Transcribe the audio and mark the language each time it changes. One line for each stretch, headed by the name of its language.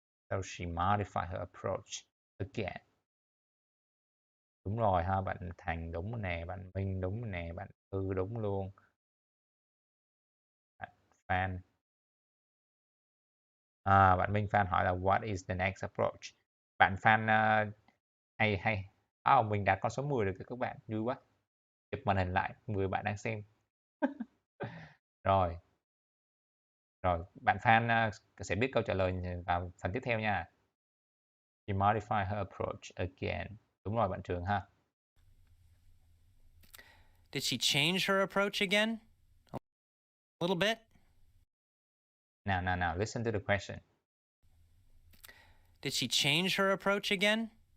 English: So she modified her approach again.
Vietnamese: Đúng rồi ha, bạn Thành đúng nè, bạn Minh đúng nè, bạn Thư đúng luôn. Bạn Phan. Bạn Minh Phan hỏi là
English: what is the next approach?
Vietnamese: Bạn Phan hay. Mình đạt con số 10 rồi các bạn, vui quá. Chụp màn hình lại, 10 bạn đang xem. Rồi. Bạn Phan sẽ biết câu trả lời vào phần tiếp theo nha.
English: She modified her approach again.
Vietnamese: Đúng rồi bạn Trường ha.
English: Did she change her approach again? A little bit? Now, listen to the question. Did she change her approach again?